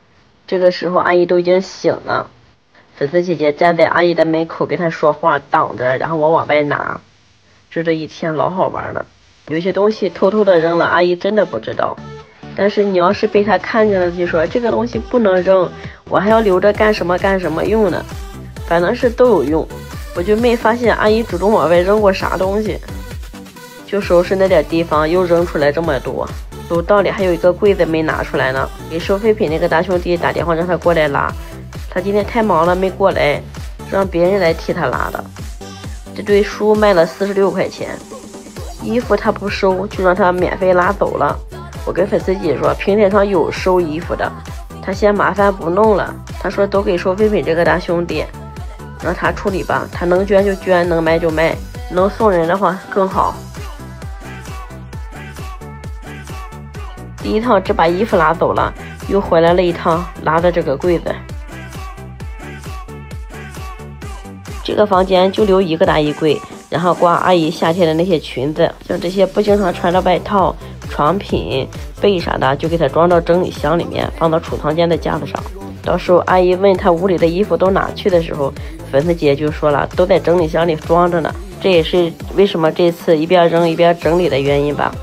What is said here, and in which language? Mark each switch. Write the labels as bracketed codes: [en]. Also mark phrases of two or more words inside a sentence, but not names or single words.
[zh] 這個時候阿姨都已經醒了，粉絲姐姐站在阿姨的門口跟她說話擋着，然後我往外拿，這一天老好玩了。有些東西偷偷的扔了，阿姨真的不知道，但是你要是被她看見了，就說這個東西不能扔，我還要留着幹什麼用呢，反正是都有用。我就沒發現阿姨主動往外扔過啥東西，就收拾那點地方又扔出來這麼多。樓道裡還有一個櫃子沒拿出來呢，給收廢品那個大兄弟打電話讓他過來拉，他今天太忙了沒過來，讓別人來替他拉的。這堆書賣了46塊錢，衣服他不收就讓他免費拉走了。我跟粉絲姐說平台上有收衣服的，他嫌麻煩不弄了，他說都給收废品這個大兄弟，讓他處理吧，他能捐就捐，能賣就賣，能送人的話更好。第一趟只把衣服拉走了，又回来了一趟拉的這個櫃子。這個房間就留1個大衣櫃，然後掛阿姨夏天的那些裙子，像這些不經常穿的外套、床品、被啥的，就給它装到整理箱裡面，放到儲藏間的架子上。到時候阿姨問她屋裡的衣服都哪去的時候，粉絲姐就說了，都在整理箱裡裝着呢。這也是為什麼這次一邊扔一邊整理的原因吧。